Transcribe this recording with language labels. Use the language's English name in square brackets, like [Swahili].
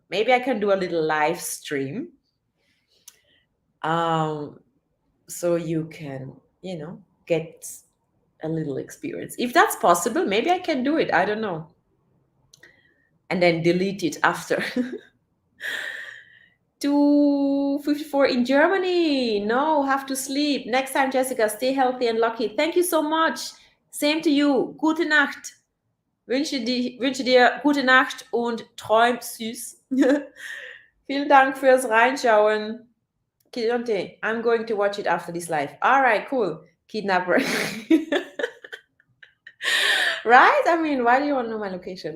[English] Maybe I can do a little live stream. Um, so you can, get a little experience. If that's possible, maybe I can do it. I don't know. And then delete it after. 2:54 in Germany. No, have to sleep. Next time, Jessica, stay healthy and lucky. Thank you so much. Same to you. [German] Gute Nacht. Wünsche dir gute Nacht und träum süß. Vielen Dank fürs Reinschauen. [English] Kidonte, I'm going to watch it after this live. All right, cool. Kidnapper. Right? I mean, why do you want to know my location?